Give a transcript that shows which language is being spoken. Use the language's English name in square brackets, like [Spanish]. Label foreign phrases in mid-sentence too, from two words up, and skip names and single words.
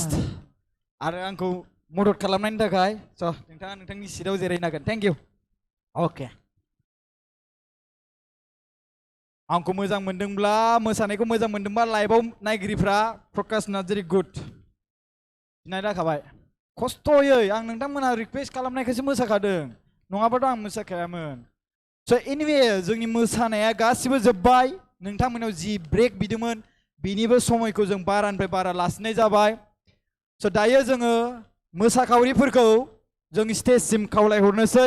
[Bodo] आरो आंखौ मदद खालामनायनि थाखाय so नोंथाङा नोंथांनि सिटआव जिरायनो हागोन. [English] Thank you. Okay. [Bodo] आंखौ मोजां मोनदोंब्ला मोसानायखौ मोजां मोनदोंबा लाइभआव नायगिरिफ्रा प्रकाश नार्जारी गुड सिनाय जाखाबाय. खस्थ'यै आं नोंथांमोनहा रिक्वेस्ट खालामनायखायसो मोसाखादों. नङाबाथ' आं मोसाखायामोन. [English] So anyway [Bodo] जोंनि मोसानाया गासिबो जोब्बाय. नोंथांमोनाव जि ब्रेक बिदोंमोन बिनिबो समायखौ जों बारानिफ्राय बारा लासिनाय जाबाय. So दायो जोङो मोसाखावरिफोरखौ जों स्टेजसिम खावलायहरनोसै.